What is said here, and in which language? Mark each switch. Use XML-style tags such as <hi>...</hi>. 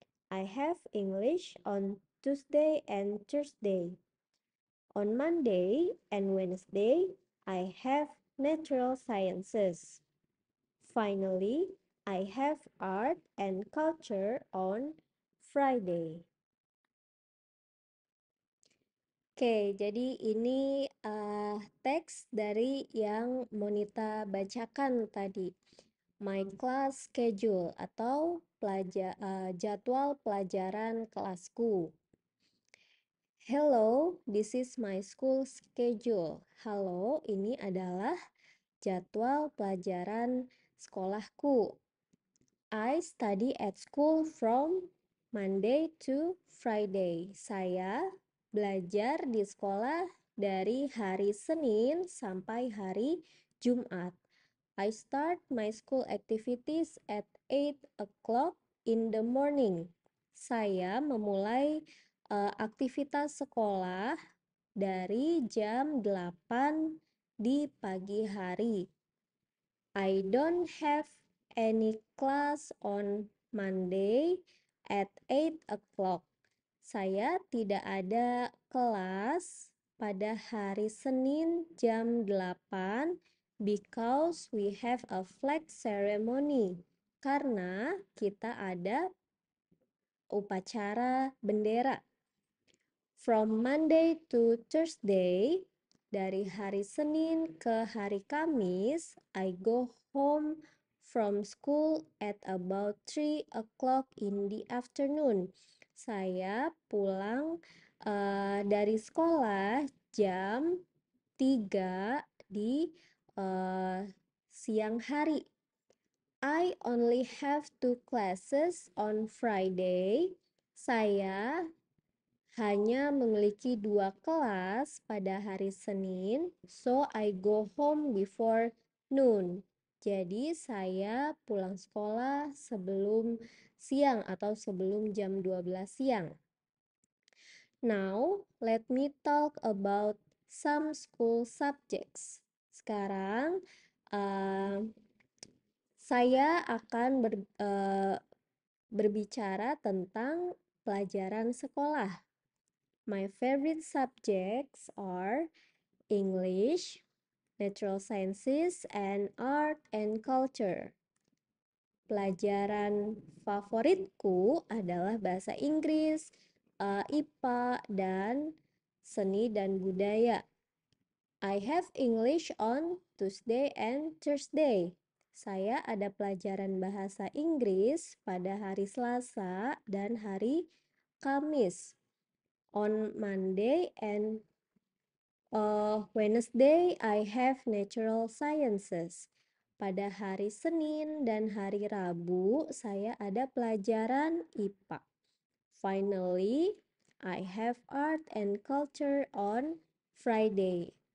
<en>I have English on Tuesday and Thursday. On Monday and Wednesday, I have natural sciences. Finally, I have art and culture on Friday.</en> <id>Oke, jadi ini teks dari yang Monita bacakan tadi.</id> <en>My class schedule</en> <id>atau jadwal pelajaran kelasku.</id> <en>Hello, this is my school schedule.</en> <id>Halo, ini adalah jadwal pelajaran sekolahku.</id> <en>I study at school from Monday to Friday.</en> <id>Saya belajar di sekolah dari hari Senin sampai hari Jumat.</id> <en>I start my school activities at 8 o'clock in the morning.</en> <id>Saya memulai aktivitas sekolah dari jam 8 di pagi hari.</id> <en>I don't have any class on Monday at 8 o'clock.</en> <id>Saya tidak ada kelas pada hari Senin jam 8</id> <en>Because we have a flag ceremony.</en> <id>Karena kita ada upacara bendera.</id> <en>From Monday to Thursday,</en> <id>dari hari Senin ke hari Kamis,</id> <en>I go home from school at about 3 o'clock in the afternoon.</en> <id>Saya pulang dari sekolah jam 3 di siang hari.</id> <en>I only have 2 classes on Friday.</en> <id>Saya hanya memiliki 2 kelas pada hari Senin,</id> <en>so I go home before noon.</en> <id>Jadi saya pulang sekolah sebelum siang atau sebelum jam 12 siang.</id> <en>Now, let me talk about some school subjects.</en> <id>Sekarang, saya akan berbicara tentang pelajaran sekolah.</id> <en>My favorite subjects are English, Natural Sciences, and Art and Culture.</en> <id>Pelajaran favoritku adalah bahasa Inggris, IPA, dan seni dan budaya.</id> <en>I have English on Tuesday and Thursday.</en> <id>Saya ada pelajaran bahasa Inggris pada hari Selasa dan hari Kamis.</id> <en>On Monday and Wednesday, I have Natural Sciences.</en> <id>Pada hari Senin dan hari Rabu, saya ada pelajaran IPA.</id> <en>Finally, I have Art and Culture on Friday.</en>